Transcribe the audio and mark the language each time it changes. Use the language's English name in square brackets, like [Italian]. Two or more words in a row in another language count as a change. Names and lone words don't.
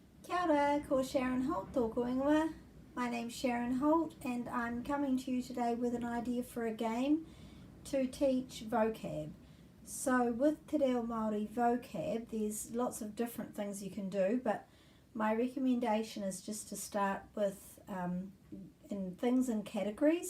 [Māori] Kia ora, ko Sharon Holt tōku ingoa. [English] My name's Sharon Holt and I'm coming to you today with an idea for a game to teach vocab. So with Te Reo Māori vocab, there's lots of different things you can do, but my recommendation is just to start with in things in categories.